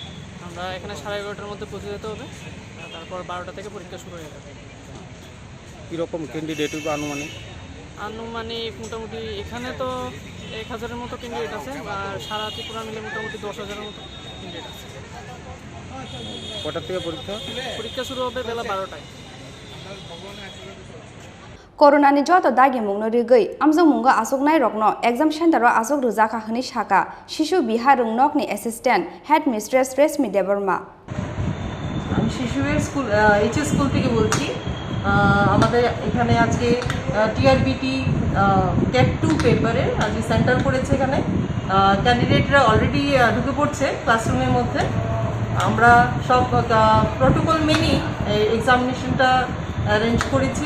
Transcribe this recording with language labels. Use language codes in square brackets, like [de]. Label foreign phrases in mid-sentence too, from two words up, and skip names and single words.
[bn] আমরা এখানে 11:30টার মধ্যে পৌঁছে যেতে হবে, তারপর 12টা থেকে পরীক্ষা শুরু হয়ে যাবে। কীরকম ক্যান্ডিডেট আনুমানিক মোটামুটি এখানে তো 1000-এর মতো ক্যান্ডিডেট আছে, আর সারা ত্রিপুরা মিলে মোটামুটি 10,000-এর মতো ক্যান্ডিডেট আছে। কটার থেকে পরীক্ষা? পরীক্ষা শুরু হবে বেলা 12টায়। [trp] Corona ni joto dagi mungno rigei Amjomunga Asuknai rokno [en] exam center [trp] Asuk Rujaka Hani Shaka Shishu Bihar Rungnok ni [en] assistant head mistress [trp] Resmi Deborma. [bn] আমি শিশুদের স্কুল [en] HS school [bn] থেকে বলছি। আমাদের এখানে আজকে টিআরবিটি টেট 2 পেপারে আজকে সেন্টার পড়েছে। এখানে [en] candidates already [bn] ঢুকে পড়ছে ক্লাসরুমের মধ্যে। আমরা সব প্রোটোকল মেনে [en] examination arrange [bn] করেছি।